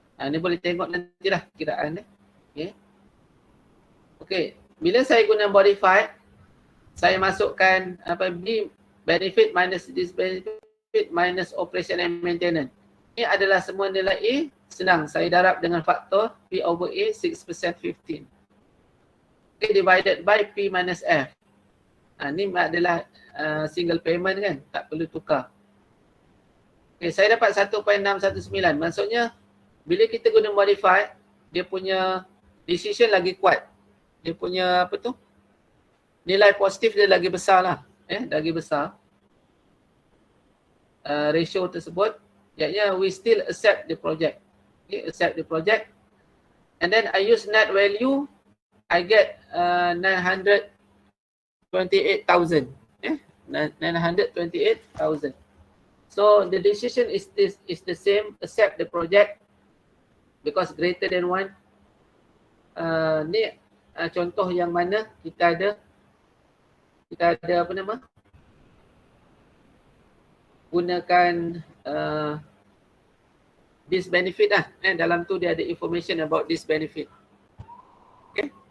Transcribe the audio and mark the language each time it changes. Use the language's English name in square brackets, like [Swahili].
[Malay] Ni boleh tengok nantilah kiraan dia. Okay. Bila saya guna modified, saya masukkan B [English] benefit minus disbenefit minus operation and maintenance. [Malay] Ini adalah semua nilai A. Senang, saya darab dengan faktor P over A 6%, 15. [English] Okay, divided by P minus F. [Malay] Ini adalah single payment kan, tak perlu tukar. Okay, saya dapat 1.619. Maksudnya bila kita guna modified, dia punya decision lagi kuat. Dia punya nilai positif dia lagi besar lah. Lagi besar. Ratio tersebut. Iaitu [English] we still accept the project. Okay, accept the project. And then I use net value. I get 928,000. 928,000. So the decision is the same. Accept the project because greater than 1. [Malay] Ni contoh yang mana kita ada gunakan this benefit lah. Dalam tu dia ada [English] information about this benefit. [Malay] Okay.